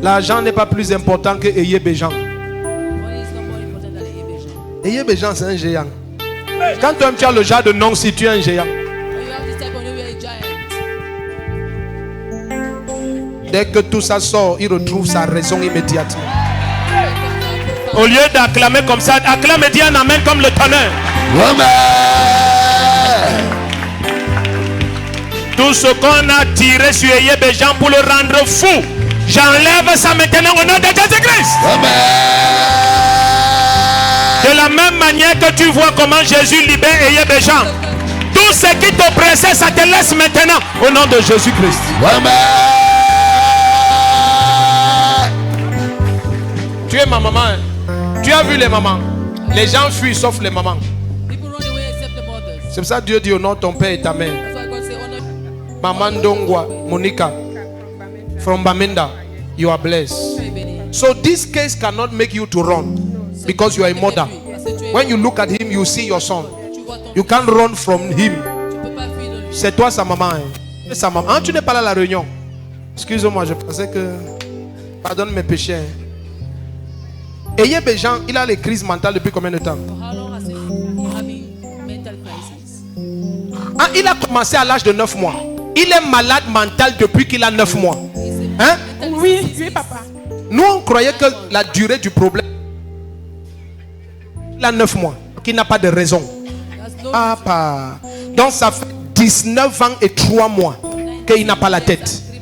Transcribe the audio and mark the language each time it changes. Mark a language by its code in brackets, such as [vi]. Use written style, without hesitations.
[fr] L'argent n'est pas plus important que Ayé Béjan. [en] Money is not more important than a Béjan. [fr] Ayé Béjan, c'est un géant. Quand toi tu as le genre de nom, si tu es un géant. [en] When you have this type of name, you are a giant. [fr] Dès que tout ça sort, il retrouve sa raison immédiatement. Au lieu d'acclamer comme ça, acclame et dis un amen comme le tonnerre. Amen. Tout ce qu'on a tiré sur Eye Béjan pour le rendre fou, j'enlève ça maintenant au nom de Jésus-Christ. Amen. De la même manière que tu vois comment Jésus libère Eye Béjan, tout ce qui t'oppressait, ça te laisse maintenant au nom de Jésus-Christ. Amen. Tu es ma maman. Hein? Tu as vu les mamans? Les gens fuient sauf les mamans. [en] People run away except the mothers. [fr] C'est pour ça que Dieu dit honore ton père et ta mère. [en] That's why God say honor. Maman Dongwa, Monica, from Bamenda, you are blessed. So this case cannot make you to run because you are a mother. When you look at him, you see your son. You can't run from him. [fr] C'est toi sa maman. Hein? Sa maman. Ah, tu n'es pas là à la réunion. Excuse-moi, je pensais que... Pardonne mes péchés. Hein? Ayez Béjean, il a les crises mentales depuis combien de temps? [en] How long has he having mental crisis? [fr] Ah, il a commencé à l'âge de 9 mois. Il est malade mental depuis qu'il a 9 mois. Hein? Oui, oui, papa. Nous, on croyait que la durée du problème, il a 9 mois, qu'il n'a pas de raison. Ah, pas. Donc, ça fait 19 ans et 3 mois qu'il n'a pas la tête.